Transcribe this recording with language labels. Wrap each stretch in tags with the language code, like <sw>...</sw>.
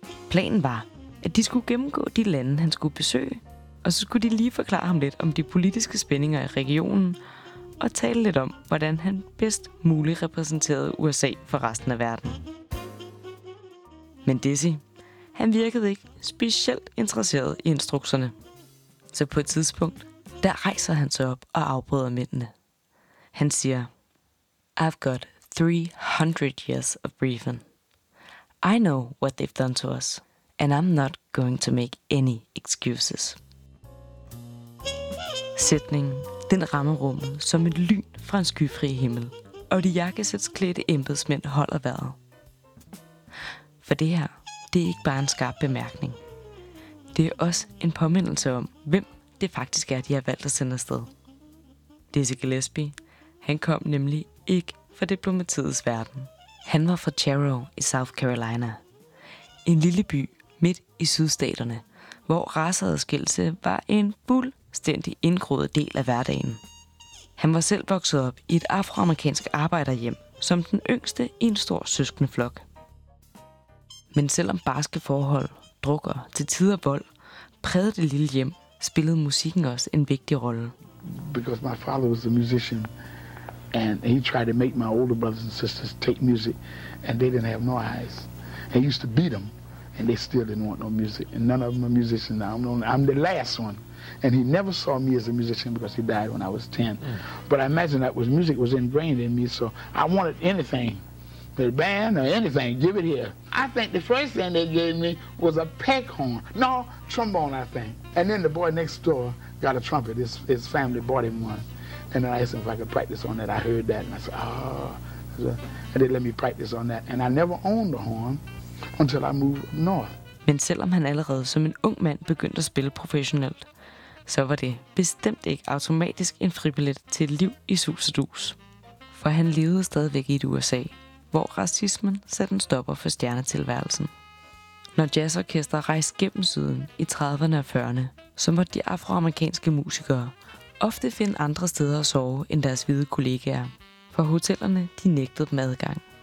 <da>Planen var, at de skulle gennemgå de lande, han skulle besøge, og så skulle de lige forklare ham lidt om de politiske spændinger i regionen, og tale lidt om, hvordan han bedst muligt repræsenterede USA for resten af verden. Men Dizzy, han virkede ikke specielt interesseret i instrukserne. Så på et tidspunkt, der rejser han sig op og afbryder mændene. Han siger,</da> <en>I've got 300 years of briefing. I know what they've done to us, and I'm not going to make any excuses.</en> <da>Sætningen, den rammer rummet som et lyn fra en skyfri himmel, og de jakkesætsklædte embedsmænd holder vejret. For det her, det er ikke bare en skarp bemærkning. Det er også en påmindelse om, hvem det faktisk er, de har valgt at sende afsted. Dizzy Gillespie, han kom nemlig ikke fra diplomatiets verden. Han var fra Chero i South Carolina. En lille by midt i sydstaterne, hvor raceadskillelse var en fuldstændig indgroet del af hverdagen. Han var selv vokset op i et afroamerikansk arbejderhjem, som den yngste i en stor søskendeflok. Men selvom barske forhold, drukker, til tider vold, prægede det lille hjem, spillede musikken også en vigtig rolle.</da> <en>Because my father was a musician, and he tried to make my older brothers and sisters take music, and they didn't have no eyes. He used to beat them, and they still didn't want no music. And none of them are musicians now. I'm the last one. And he never saw me as a musician because he died when I was 10. Mm. But I imagine that was music was ingrained in me, so I wanted anything. The band or anything, give it here. I think the first thing they gave me was a peckhorn. No, trombone, I think. And then the boy next door got a trumpet. His family bought him one. And then I asked him if I could practice on that. I heard that and I said, oh. And they let me practice on that. And I never owned a horn until I moved north.</en> <da>Men selvom han allerede som en ung mand begyndte at spille professionelt, så var det bestemt ikke automatisk en fribillet til et liv i sus og dus. For han levede stadigvæk i USA, hvor racismen satte en stopper for stjernetilværelsen. Når jazzorkester rejste gennem syden i 30'erne og 40'erne, så måtte de afroamerikanske musikere ofte finde andre steder at sove end deres hvide kollegaer, for hotellerne de nægtede dem adgang.</da>